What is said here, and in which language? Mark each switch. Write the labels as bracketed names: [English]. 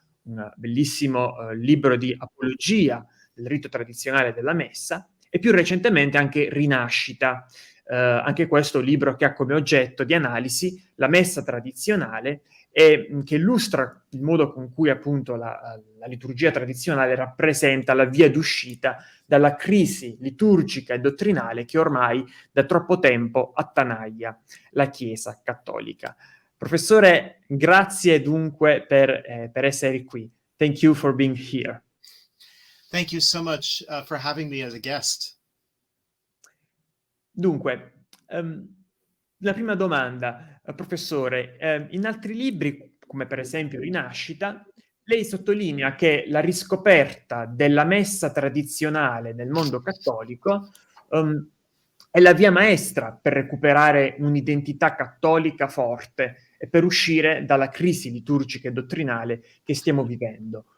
[Italian] un bellissimo libro di apologia del rito tradizionale della Messa, e più recentemente anche Rinascita, anche questo libro che ha come oggetto di analisi la Messa tradizionale e che illustra il modo con cui appunto la liturgia tradizionale rappresenta la via d'uscita dalla crisi liturgica e dottrinale che ormai da troppo tempo attanaglia la Chiesa cattolica. Professore, grazie dunque per essere qui. [English] Thank you for being here. Thank you so much for having me as a guest. [Italian] Dunque, la prima domanda, professore, in altri libri, come per esempio Rinascita, lei sottolinea che la riscoperta della messa tradizionale nel mondo cattolico è la via maestra per recuperare un'identità cattolica forte e per uscire dalla crisi liturgica e dottrinale che stiamo vivendo.